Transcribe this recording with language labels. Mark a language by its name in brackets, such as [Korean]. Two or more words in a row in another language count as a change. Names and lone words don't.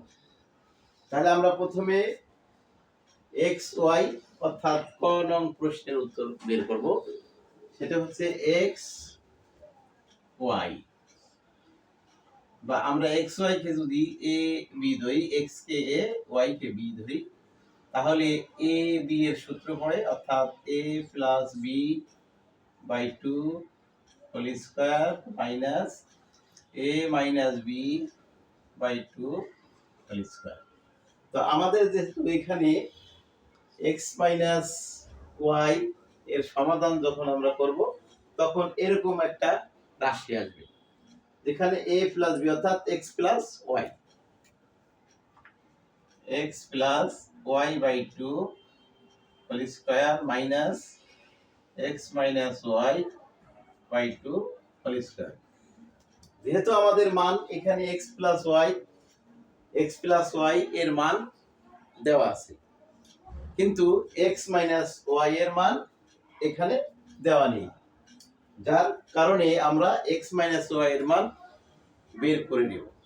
[Bangla] তাহলে আমরা প্রথমে xy অর্থাৎ ক নং প্রশ্নের উত্তর বের করব। সেটা হচ্ছে xy, বা আমরা xy কে যদি a b ধরি, x কে a y কে b ধরি, তাহলে a b এর সূত্র পড়ে, অর্থাৎ a + b/2 [English] whole square [Bangla] মাইনাস a - b/2 [English] whole square. [Bangla] তো আমাদের যেহেতু এখানে x - y এর সমাধান যখন আমরা করব তখন এরকম একটা রাশি আসবে, যেখানে a + b অর্থাৎ x + y, x + y/2 [English] whole square [Bangla] মাইনাস x - y/2 [English] whole square. [Bangla] যেহেতু আমাদের মান এখানে x + y এর মান দেওয়া আছে, কিন্তু x - y এর মান এখানে দেওয়া নেই, যার কারণে আমরা x - y এর মান বের করে নেব।